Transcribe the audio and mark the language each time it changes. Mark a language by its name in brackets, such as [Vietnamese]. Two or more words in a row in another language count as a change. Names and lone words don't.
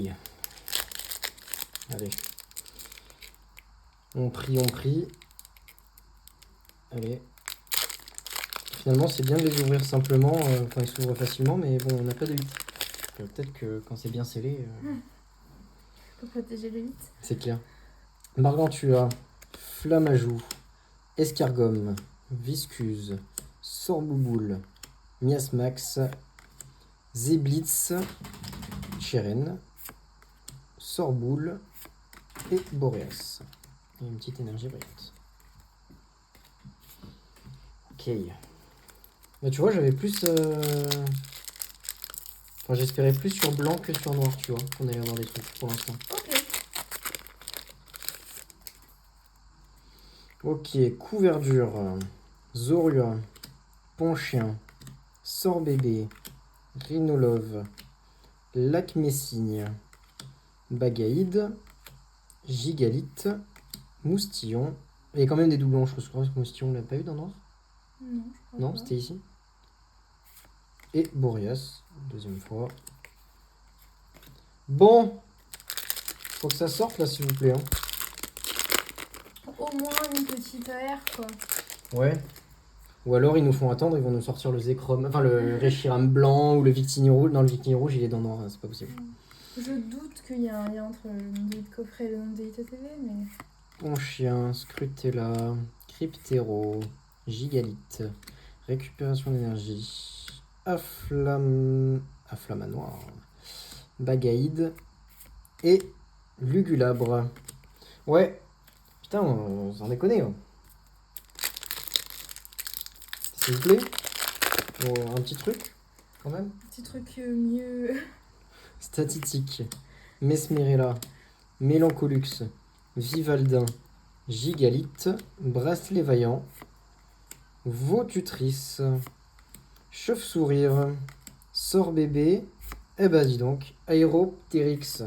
[French] Allez. On prie. Allez. Finalement, c'est bien de les ouvrir simplement quand ils s'ouvrent facilement, mais bon, on n'a pas de 8. Peut-être que quand c'est bien scellé... Faut protéger le 8. C'est clair. Gargantua, Flammajou, Escargomme, Viscuse, Sorbouboule, Miasmax, Zeblitz, Cheren, Sorboule et Boreas. Et une petite énergie brillante. Ok. Bah, tu vois, j'avais plus... Enfin, j'espérais plus sur blanc que sur noir, tu vois, qu'on allait avoir des trucs pour l'instant. Ok, Couverdure, Zorua, Ponchien, Sorbébé, Rhinolove, Lac Messigne, Bagaïde, Gigalite, Moustillon. Il y a quand même des doublons, je crois que Moustillon, on l'a pas eu dans Noir. Non, je crois Non, pas. c'était ici. Et Boreas, deuxième fois. Bon, faut que ça sorte là, s'il vous plaît. Hein. Au moins une petite AR, quoi. Ouais. Ou alors ils nous font attendre, ils vont nous sortir le Zekrom, enfin le Reshiram blanc ou le Victini rouge. Non, le Victini rouge, il est dans Noir, hein, c'est pas possible. Je doute qu'il y a un lien entre le nom de coffret et le nom de ITTV, mais... Ponchien, Scrutella, Cryptero, Gigalite, récupération d'énergie, Afflamanoir, Bagaïde et Lugulabre. Ouais, putain, on s'en déconne. Hein. S'il vous plaît, oh, un petit truc, quand même. Un petit truc mieux... Statistique, Mesmerella, Mélancolux, Vivaldin, Gigalite, Bracelet Vaillant, Vaututrice, Chauve-sourire, Sorbébé, eh ben dis donc, Aéroptérix.